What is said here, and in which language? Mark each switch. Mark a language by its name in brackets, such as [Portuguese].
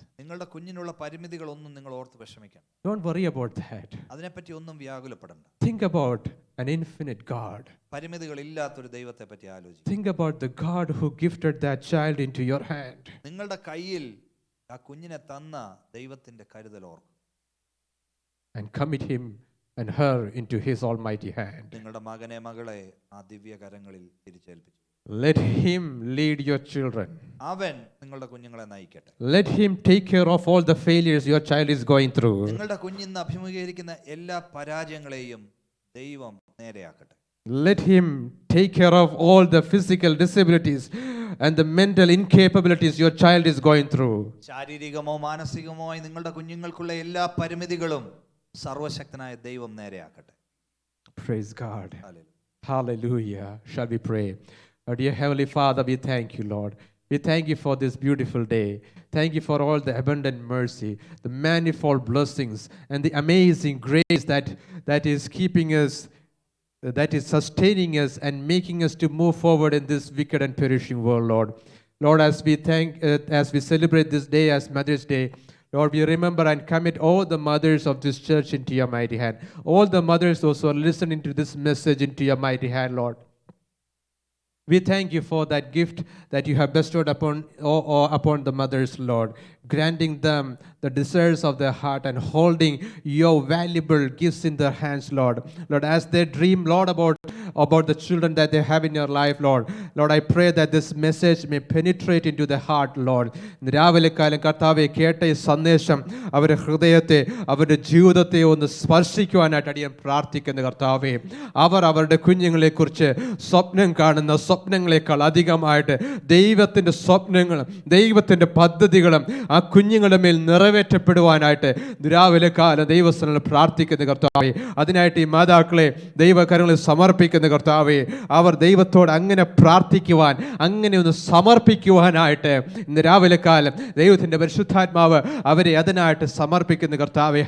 [Malayalam] നിങ്ങളുടെ കുഞ്ഞിനുള്ള പരിമിതികളൊന്നും നിങ്ങൾ ഓർത്ത് വിഷമിക്കണം. [English] Don't worry about that. [Malayalam] അതിനെപ്പറ്റി ഒന്നും വ്യാകുലപ്പെടണ്ട. [English] Think about an infinite God. [Malayalam] പരിമിതികളില്ലാത്തൊരു ദൈവത്തെ പറ്റി ആലോചിക്കും. [English] Think about the God who gifted that child into your hand. [Malayalam] നിങ്ങളുടെ കയ്യിൽ ആ കുഞ്ഞിനെ തന്ന ദൈവത്തിന്റെ കരുതൽ ഓർക്കും. [English] And commit him and her into his almighty hand. [Malayalam] നിങ്ങളുടെ മകനെ മകളെ ആ ദിവ്യ കരങ്ങളിൽ തിരിച്ചേൽപ്പിച്ചു. [English] Let him lead your children. [Malayalam] അവൻ നിങ്ങളുടെ കുഞ്ഞുങ്ങളെ നയിക്കട്ടെ. [English] Let him take care of all the failures your child is going through. [Malayalam] നിങ്ങളുടെ കുഞ്ഞിന്ന് അഭിമുഖീകരിക്കുന്ന എല്ലാ പരാജയങ്ങളെയും ദൈവം നേരെയാക്കട്ടെ. [English] Let him take care of all the physical disabilities and the mental incapabilities your child is going through. [Malayalam] ശാരീരികമോ മാനസികമോ ആയി നിങ്ങളുടെ കുഞ്ഞുങ്ങൾക്കുള്ള എല്ലാ പരിമിതികളും സർവശക്തനായ ദൈവം നേരെയാക്കട്ടെ. [English] Praise God. [Malayalam] Hallelujah. [English] Hallelujah. Shall we pray? Our dear Heavenly Father, we thank you, Lord. We thank you for this beautiful day. Thank you for all the abundant mercy, the manifold blessings, and the amazing grace that is keeping us, that is sustaining us and making us to move forward in this wicked and perishing world, Lord. Lord, as we celebrate this day as Mother's Day, Lord, we remember and commit all the mothers of this church into your mighty hand. All the mothers also are listening to this message into your mighty hand, Lord. We thank you for that gift that you have bestowed upon the mothers, Lord, granting them the desires of their heart and holding your valuable gifts in their hands, Lord. Lord, as they dream, Lord, about the children that they have in your life, Lord. Lord, I pray that this message may penetrate into the heart, Lord. [Malayalam] രാവിലെക്കാലം കർത്താവെ കേട്ട ഈ സന്ദേശം അവരുടെ ഹൃദയത്തെ, അവരുടെ ജീവിതത്തെ ഒന്ന് സ്പർശിക്കുവാനായിട്ട് അടിയാൻ പ്രാർത്ഥിക്കുന്ന കർത്താവെ, അവരുടെ കുഞ്ഞുങ്ങളെക്കുറിച്ച് സ്വപ്നം കാണുന്ന സ്വപ്നങ്ങളെക്കാൾ അധികമായിട്ട് ദൈവത്തിൻ്റെ സ്വപ്നങ്ങളും ദൈവത്തിൻ്റെ പദ്ധതികളും ആ കുഞ്ഞുങ്ങളുടെ മേൽ നിറവേറ്റപ്പെടുവാനായിട്ട് രാവിലെ കാലം ദൈവസ്ഥലങ്ങൾ പ്രാർത്ഥിക്കുന്ന കർത്താവെ, അതിനായിട്ട് ഈ മാതാക്കളെ ദൈവകരങ്ങളിൽ സമർപ്പിക്കുന്ന കർത്താവെ, അവർ ദൈവത്തോട് അങ്ങനെ പ്രാർത്ഥിക്കുവാൻ, അങ്ങനെ ഒന്ന് സമർപ്പിക്കുവാനായിട്ട് ഇന്ന് രാവിലെ കാലം ദൈവത്തിൻ്റെ പരിശുദ്ധാത്മാവ് അവരെ അതിനായിട്ട് സമർപ്പിക്കുന്ന കർത്താവെ.